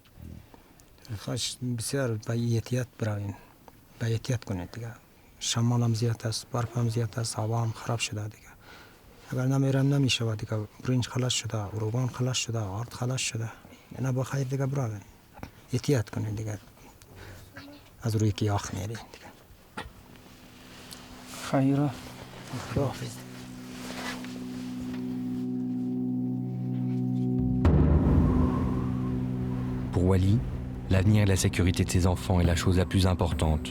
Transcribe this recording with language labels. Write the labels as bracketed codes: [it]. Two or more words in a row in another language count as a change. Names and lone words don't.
[fa] خواهش بسیار با احتیاط براین با احتیاط کنید دیگه شمال هم زیاد است برف هم زیاد است هوا هم خراب شده دیگه اگر نمیرم نمیشه دیگه برنج خلاص شده روغن خلاص شده آرد خلاص شده اینا با خیر دیگه براین احتیاط کنید دیگه از روی کی آخ میرین دیگه خیره خداحافظ [fr] Pour Wali, l'avenir et la sécurité de ses enfants est la chose la plus importante.